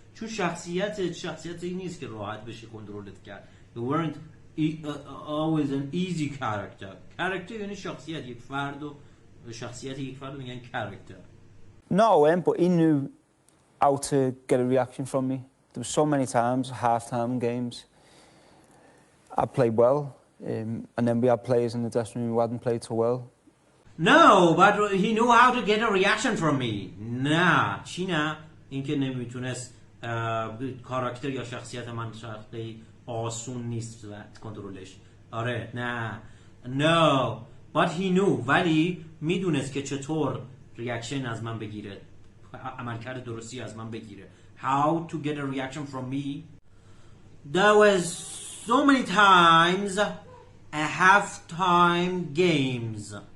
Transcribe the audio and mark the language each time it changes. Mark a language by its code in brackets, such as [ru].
[fa] چون شخصیتی نیست که راحت بشه کنترلت کرد. [en] You weren't always an easy character. [fa] Character یعنی شخصیت یک فرد و شخصیت یک فرد میگن character. [en] No, I went, but he knew how to get a reaction from me. There were so many times, half-time games, I played well, and then we had players in the dressing room who hadn't played so well. No, but he knew how to get a reaction from me. [fa] نه چی نه؟ اینکه نمیتونست کاراکتر یا شخصیت من خیلی آسون نیست کنترلش. آره نه. [en] No, but he knew [fa] ولی میدونست که چطور ریاکشن از من بگیره [en] عملکرد درستی از من بگیره how to get a reaction from me there was so many times a half-time games